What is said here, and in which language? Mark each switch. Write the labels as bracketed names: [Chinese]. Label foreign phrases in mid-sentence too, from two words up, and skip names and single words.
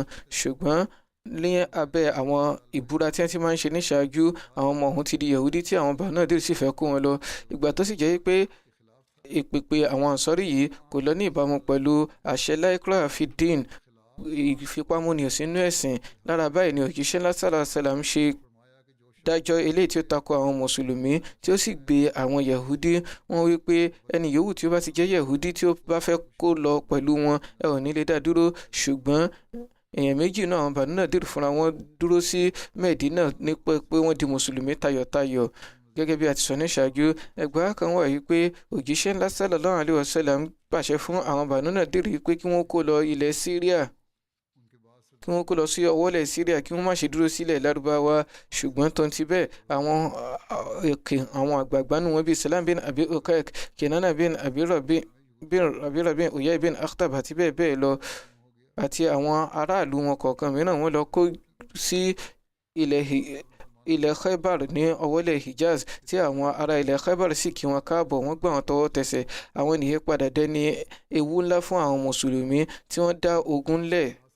[Yoruba] Ṣùgbọ́n ní abẹ́ àwọn ìbúra tí wọ́n ti máa ń ṣe níṣáájú, àwọn ọmọ ọ̀hún ti di Yahudi tí àwọn Banu Nadir sì fẹ́ kó wọn lọ. Ìgbà tó sì jẹ́ pé ìpèpè àwọn Ansari yìí kò lọ ní ìbámu pẹ̀lú àṣẹ [Arabic] لا إكراه في الدين, [Yoruba] ìfipámúni sínú ẹ̀sìn. Lára báyìí ni òjíṣẹ́ ńlá [Arabic] صلى الله عليه وسلم [Yoruba] ṣe dájọ́ eléyìí tí ó tako àwọn mùsùlùmí tí ó sì gbé àwọn Yahudi. Wọ́n wí pé ẹni yòówù tí ó bá ti jẹ́ Yahudi tí ó bá fẹ́ kó lọ pẹ̀lú wọn ẹ ò ní lè dá dúró. Ṣùgbọ́n èèyàn méjì náà àwọn Banu Nadir fúnra wọn dúró sí Medina ní pé wọ́n di mùsùlùmí tayọ̀tayọ̀. Gẹ́gẹ́ bí a ti sọ ní ṣáájú, ẹgbàá kan wà yìí pé òjíṣẹ́ ńlá [Arabic] صلى الله عليه وسلم [Yoruba] pàṣẹ fún àwọn Banu Nadir pé kí wọ́n kó lọ ilẹ̀ Syria, kí wọ́n kó lọ sí ọwọ́lẹ̀ Syria, kí wọ́n má ṣe dúró sílẹ̀ Lárúbáwá. Ṣùgbọ́n tó ń ti bẹ́ẹ̀ àwọn àgbààgbà nù wọn bíi Salam bin Abi Uqayq, Kinana bin Abi Rabi' bin Uyay bin Akhtab àti bẹ́ẹ̀ bẹ́ẹ̀ lọ àti àwọn aráàlú wọn kọ̀ọ̀kan mìíràn wọ́n lọ kó sí ilẹ̀ Khaybar ní ọwọ́lẹ̀ Hijaz, tí àwọn ará ilẹ̀ Khaybar sì kí wọn káàbọ̀, wọ́n gbà wọn tọwọ́ tẹsẹ̀. Àwọn ènìyàn padà dẹni ewu ńlá fún àwọn mùsùlùmí tí wọ́n dá ogun lẹ̀.